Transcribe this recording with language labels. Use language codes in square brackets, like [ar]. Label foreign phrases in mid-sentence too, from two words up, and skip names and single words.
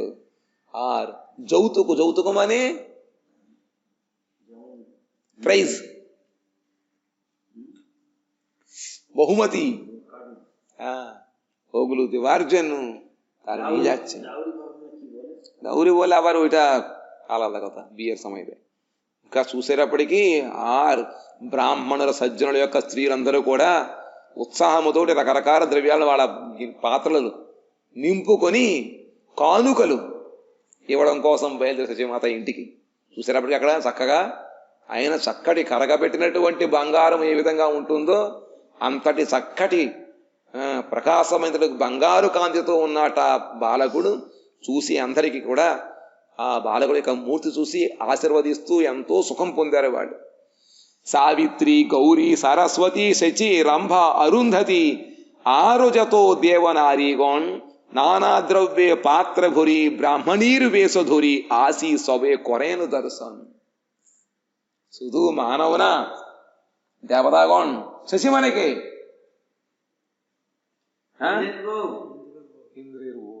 [bn] আর যৌতুক, যৌতুক মানে প্রাইজ, বহুমতি, হ্যাঁ ওগুলো দেওয়ার জন্য তারা নিয়ে যাচ্ছে। দাউরি বলে আবার ওইটা আলাদা কথা, [te] బియ్యర్ సమయ ఇంకా చూసేటప్పటికీ ఆ బ్రాహ్మణుల సజ్జనుల యొక్క స్త్రీలందరూ కూడా ఉత్సాహముతోటి రకరకాల ద్రవ్యాలు వాళ్ళ పాత్రలు నింపుకొని కానుకలు ఇవ్వడం కోసం బయలుదేరి సత్యమాత ఇంటికి. చూసేటప్పటికి అక్కడ చక్కగా ఆయన చక్కటి కరగబెట్టినటువంటి బంగారం ఏ విధంగా ఉంటుందో అంతటి చక్కటి ప్రకాశమైన బంగారు కాంతితో ఉన్నట బాలకుడు. చూసి అందరికీ కూడా ఆ బాలకుడి యొక్క మూర్తి చూసి ఆశీర్వదిస్తూ ఎంతో సుఖం పొందారు వాళ్ళు. [bn] సావిత్రి, గౌరీ, సరస్వతి, శచి, రంభ, అరుంధతి আর যত দেবনারীগণ নানা দ্রব্যে পাত্র ভরি ব্রাহ্মণীর বেশ ধরি আসি সবে করেন দর্শন। শুধু মানব না, দেবতাগণ। শশী মানে কে? হ্যাঁ, ইন্দ্রের বউ।